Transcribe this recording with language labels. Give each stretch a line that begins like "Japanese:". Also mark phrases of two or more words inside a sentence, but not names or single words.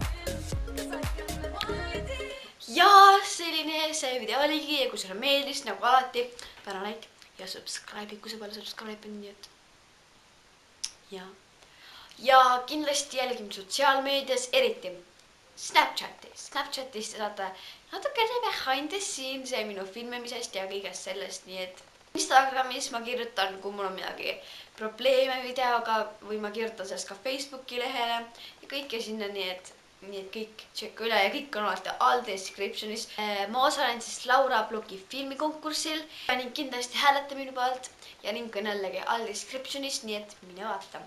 Estonian: Ja selline see video oligi ja kui sulle meeldis, nagu alati, pane like ja subscribe, kui sa pole subscribe on, nii et ja kindlasti jälgime sotsiaalmeedias, eriti Snapchatis te saate natukene
English: behind the scenes
Estonian: ja minu filmimisest ja kõigest sellest, nii et Instagramis ma kirjutan, kui mul on midagi probleeme videoga või ma kirjutan sellest ka Facebooki lehele ja kõike sinna, nii et kõik tšekka üle ja kõik on alati all descriptionis. Ma osalen siis Laura blogi filmikonkursil ning kindlasti hääleta minu pealt ja link on jällegi all descriptionis, nii et mine vaata.